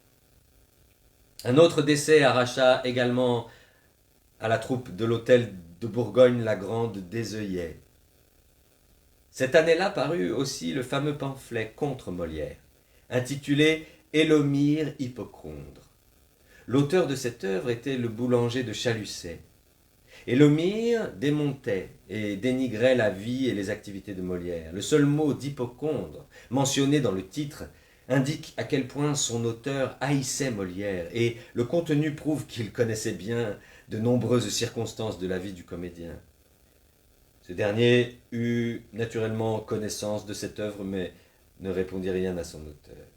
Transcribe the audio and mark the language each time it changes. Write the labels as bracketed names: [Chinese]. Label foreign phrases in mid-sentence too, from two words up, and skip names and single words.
[French] Un autre décès arracha également à la troupe de l'hôtel de Bourgogne-la-Grande des œillets. Cette année-là parut aussi le fameux pamphlet contre Molière, intitulé « Élomire Hippocondre ». L'auteur de cette œuvre était le boulanger de Chalusset. Élomire démontait et dénigrait la vie et les activités de Molière. Le seul mot d'hypocondre mentionné dans le titre indique à quel point son auteur haïssait Molière, et le contenu prouve qu'il connaissait bien de nombreuses circonstances de la vie du comédien. Ce dernier eut naturellement connaissance de cette œuvre, mais ne répondit rien à son auteur.